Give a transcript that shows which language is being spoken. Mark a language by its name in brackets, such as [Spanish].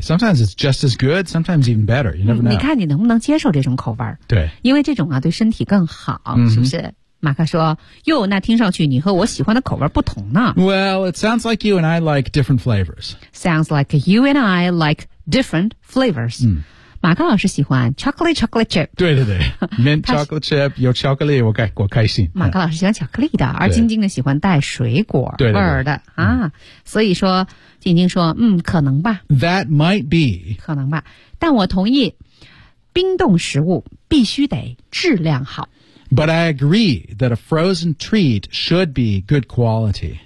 [English] Sometimes it's just as good, sometimes even better. You never know. [Chinese] 你看你能不能接受这种口味？对，因为这种啊对身体更好，是不是？ [English] Mm-hmm. [Chinese] 马克说：“哟，那听上去你和我喜欢的口味不同呢。” [English] Well, it sounds like you and I like different flavors. Sounds like you and I like different flavors.、 Mm. [Chinese] 马克老师喜欢 chocolate chip。对对对 ，mint chocolate chip 有巧克力，我开心。马克老师喜欢巧克力的，而晶晶呢喜欢带水果味儿的对对对啊、嗯。所以说，晶晶说，嗯，可能吧。 [English] That might be [Chinese] 可能吧，但我同意，冰冻食物必须得质量好。 [English] But I agree that a frozen treat should be good quality.